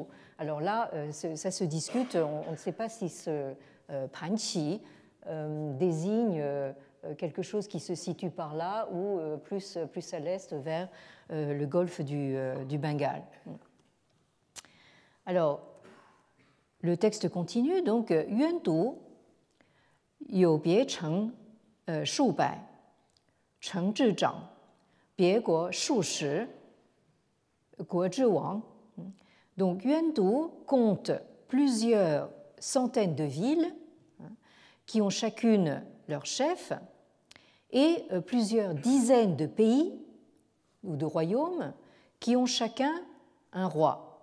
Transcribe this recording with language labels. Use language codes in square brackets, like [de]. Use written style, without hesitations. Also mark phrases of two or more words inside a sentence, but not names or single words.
[fr] Alors là, ça se discute, on ne sait pas si ce Panqi désigne quelque chose qui se situe par là ou plus à l'est vers le golfe du Bengale. Alors, le texte continue, donc Yuantou [zh] 有别城数百，城之长，别国数十，国之王。 [fr] Donc Yuantou compte plusieurs centaines de villes qui ont chacune leur chef et plusieurs dizaines de pays ou de royaumes qui ont chacun un roi.